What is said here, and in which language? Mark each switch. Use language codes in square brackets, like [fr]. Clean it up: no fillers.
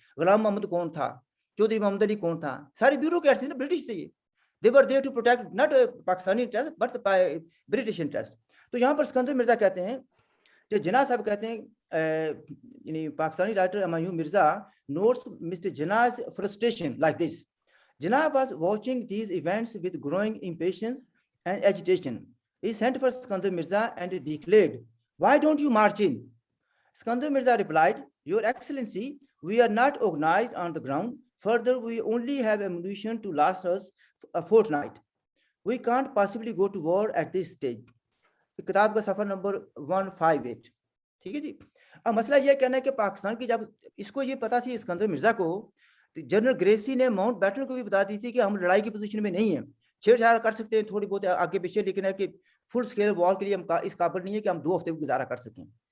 [hi] गुलाम मोहम्मद कौन था, चौधरी मोहम्मद अली कौन था, सारे ब्यूरोक्रेट्स थे ना, ब्रिटिश थे ये। [en] They were there to protect not Pakistani interest but British interest. [hi] तो यहाँ पर सिकंदर मिर्जा कहते हैं, जो जिन्ना साहब कहते हैं, Pakistani writer Humayun Mirza [en] Notes mister Jinnah's frustration like this. Jinnah was watching these events with growing impatience and agitation. He sent for Sikandar Mirza and declared, "Why don't you march in?" Sikandar Mirza replied, "Your Excellency, We are not organized on the ground. Further, we only have ammunition to last us a fortnight. We can't possibly go to war at this stage. [hi] किताब का सफर number 158। ठीक है जी। अब मसला यह कहना है कि पाकिस्तान की जब इसको ये पता थी सिकंदर मिर्जा को, तो जनरल ग्रेसी ने माउंट बैटन को भी बता दी थी कि हम लड़ाई की पोजीशन में नहीं है, छेड़छाड़ कर सकते हैं थोड़ी बहुत आगे पीछे, लेकिन है कि फुल स्केल वॉर के लिए हम इस काबिल नहीं है कि हम 2 हफ्ते गुजारा कर सकें।